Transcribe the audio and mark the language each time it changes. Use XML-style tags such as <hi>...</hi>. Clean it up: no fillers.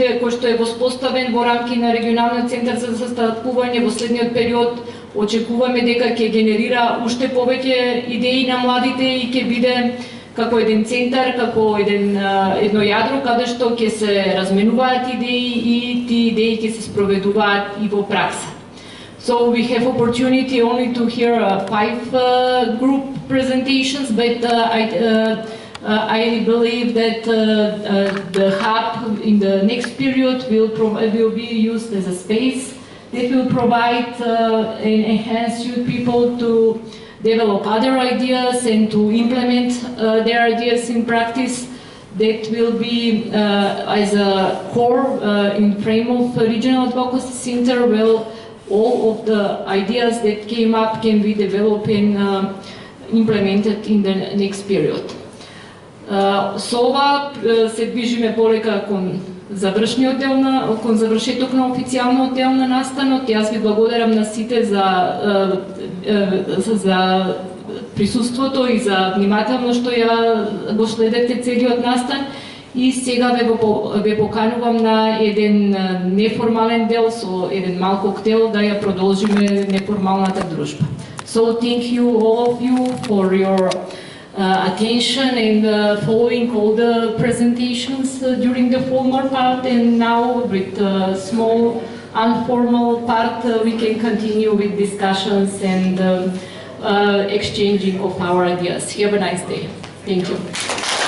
<mk>што е воспоставен во рамки на регионалниот центар за застапување во следниот период, очекуваме дека ќе генерира уште повеќе идеи на младите и ќе биде како еден центар, како едно јадро каде што ќе се разменуваат идеи и тие идеи ќе се спроведуваат и во пракса.</mk> <en>So we have opportunity only to hear 5 group presentations, but I believe that the hub in the next period will be used as a space that will provide and enhance youth people to develop other ideas and to implement their ideas in practice. That will be as a core in frame of the Regional Advocacy Center, where all of the ideas that came up can be developed and implemented in the next period.</en> <mk>Со ова се движиме полека кон завршеток на официјалниот дел на настанот. Јас ви благодарам на сите за присуството и за внимателно што ја го следете целиот настан. И сега ве поканувам на еден неформален дел со еден мал коктел да ја продолжиме неформалната дружба.</mk> <en>So thank you all of you for your attention and following all the presentations during the formal part, and now with the small informal part we can continue with discussions and exchanging of our ideas. Have a nice day. Thank you.</en>